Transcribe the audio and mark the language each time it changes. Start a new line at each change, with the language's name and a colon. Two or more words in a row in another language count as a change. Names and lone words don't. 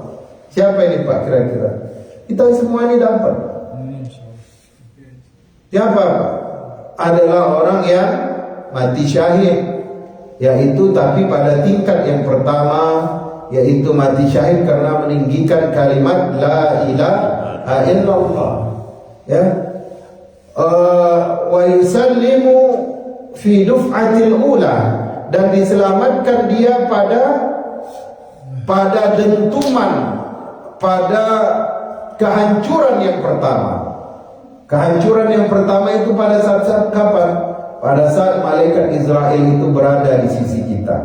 Indonesian: Siapa ini, Pak, kira-kira? Kita semua ini dapat. Siapa, Pak? Adalah orang yang mati syahid, yaitu tapi pada tingkat yang pertama, yaitu mati syahid karena meninggikan kalimat
Arabic: لا إله إلا الله,
Indonesian: ya.
Arabic: ويسلم في الدفعة الأولى,
Indonesian: dan diselamatkan dia pada dentuman, pada kehancuran yang pertama. Kehancuran yang pertama itu pada saat kapan? Pada saat malaikat Israel itu berada di sisi kita.